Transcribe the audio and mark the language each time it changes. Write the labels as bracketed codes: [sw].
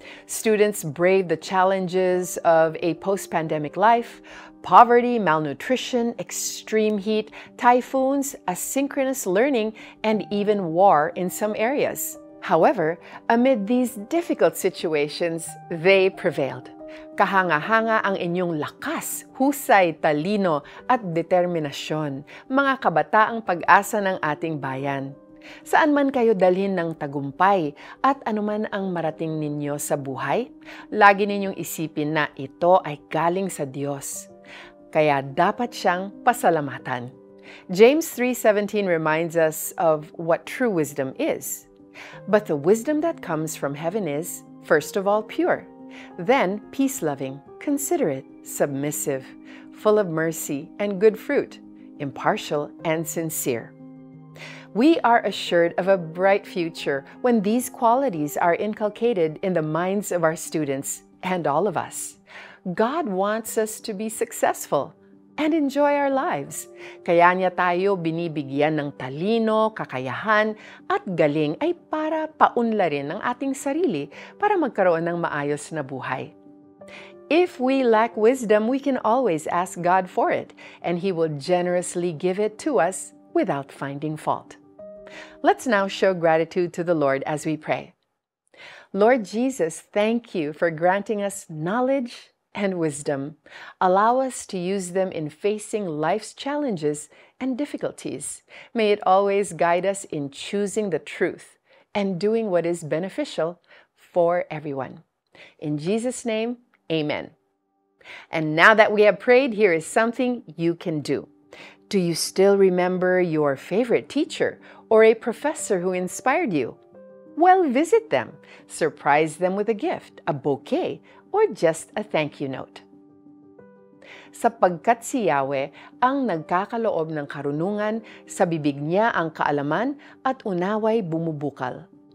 [en] Students braved the challenges of a post-pandemic life, poverty, malnutrition, extreme heat, typhoons, asynchronous learning, and even war in some areas. However, amid these difficult situations, they prevailed. [tl] Kahanga-hanga ang inyong lakas, husay, talino at determinasyon, mga kabataang pag-asa ng ating bayan. Saan man kayo dalhin ng tagumpay at anuman ang marating ninyo sa buhay, lagi ninyong isipin na ito ay galing sa Diyos. Kaya dapat siyang pasalamatan. [en] James 3:17 reminds us of what true wisdom is. But the wisdom that comes from heaven is, first of all, pure. Then, peace-loving, considerate, submissive, full of mercy and good fruit, impartial and sincere. We are assured of a bright future when these qualities are inculcated in the minds of our students and all of us. God wants us to be successful and enjoy our lives. [tl] Kaya niya tayo binibigyan ng talino, kakayahan, at galing ay para paunlarin ang ating sarili para magkaroon ng maayos na buhay. [en] If we lack wisdom, we can always ask God for it, and He will generously give it to us without finding fault. Let's now show gratitude to the Lord as we pray. Lord Jesus, thank you for granting us knowledge and wisdom. Allow us to use them in facing life's challenges and difficulties. May it always guide us in choosing the truth and doing what is beneficial for everyone. In Jesus' name, amen. And now that we have prayed, here is something you can do. Do you still remember your favorite teacher or a professor who inspired you? Well, visit them. Surprise them with a gift, a bouquet, or just a thank you note. [tl] Sapagkat si Yahweh ang nagkakaloob ng karunungan, sa bibig niya ang kaalaman at unaway bumubukal.